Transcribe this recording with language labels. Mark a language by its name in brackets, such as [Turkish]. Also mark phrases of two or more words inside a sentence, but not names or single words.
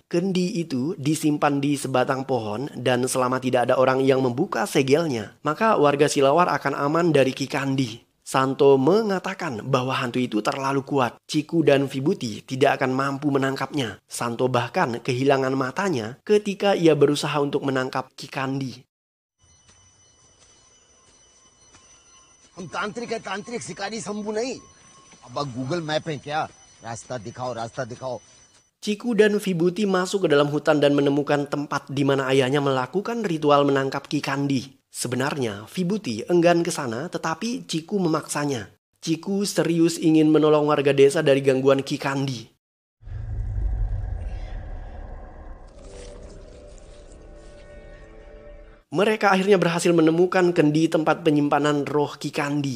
[Indonesian] Kendi itu disimpan di sebatang pohon dan selama tidak ada orang yang membuka segelnya, maka warga Silawar akan aman dari Kikandi. Santo mengatakan bahwa hantu itu terlalu kuat. Chiku dan Vibuti tidak akan mampu menangkapnya. Santo bahkan kehilangan matanya ketika ia berusaha untuk menangkap Kikandi. [Hindi] हम तांत्रिक है, तांत्रिक शिकारी शंभू नहीं. अब गूगल मैप है क्या? रास्ता दिखाओ, रास्ता दिखाओ. [Indonesian] Chiku dan Vibuti masuk ke dalam hutan dan menemukan tempat di mana ayahnya melakukan ritual menangkap Kikandi. Sebenarnya Vibuti enggan ke sana, tetapi Chiku memaksanya. Ciku serius ingin menolong warga desa dari gangguan Ki Kandi. Mereka akhirnya berhasil menemukan kendi tempat penyimpanan roh Ki Kandi.